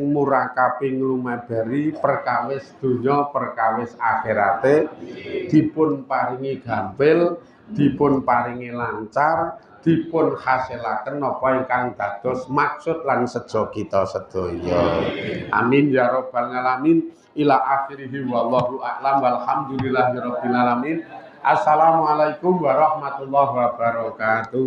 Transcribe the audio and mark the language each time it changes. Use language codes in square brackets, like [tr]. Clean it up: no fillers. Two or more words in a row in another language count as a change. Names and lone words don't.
[jv] murakapi nglumeberi perkawis donya perkawis akhirate dipun paringi gampil dipun paringi lancar dipun hasilaken napa ingkang dados maksud lan sejo kita sedaya [ar] آمين يا رب العالمين إلى آخره والله أعلم والحمد لله رب العالمين السلام عليكم ورحمة الله وبركاته